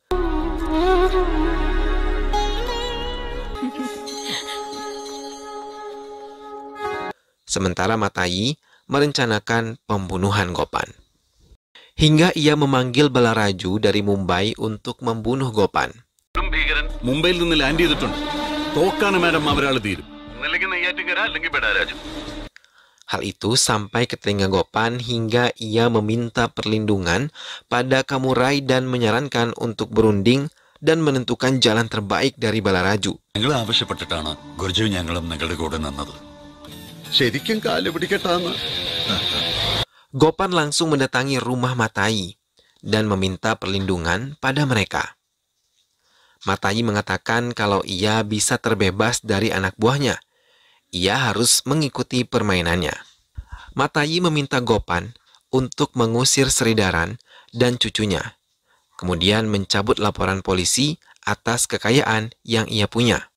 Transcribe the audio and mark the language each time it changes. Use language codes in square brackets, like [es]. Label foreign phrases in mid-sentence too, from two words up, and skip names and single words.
[id] Sementara Matai merencanakan pembunuhan Gopan. Hingga ia memanggil Balaraju dari Mumbai untuk membunuh Gopan. [ml] മുംബൈയിൽ നിന്ന് ലാൻഡ് ചെയ്തിട്ടുണ്ട്. തോക്കാണ് മാഡം അവരാൾ തീരും. [id] Hal itu sampai ke telinga Gopan hingga ia meminta perlindungan pada Kamurai dan menyarankan untuk berunding dan menentukan jalan terbaik dari Balaraju. [ml] ഞങ്ങൾ ആവശ്യപ്പെട്ടിട്ടാണ് ഗുർജു ഞങ്ങളും നിങ്ങളുടെ കൂടെ നിന്നത്. ശരിക്കും കാല് പിടിക്കട്ടാന്ന്. [id] Gopan langsung mendatangi rumah Matai dan meminta perlindungan pada mereka. Matai mengatakan kalau ia bisa terbebas dari anak buahnya. Ia harus mengikuti permainannya. Matai meminta Gopan untuk mengusir Sredaran dan cucunya, kemudian mencabut laporan polisi atas kekayaan yang ia punya.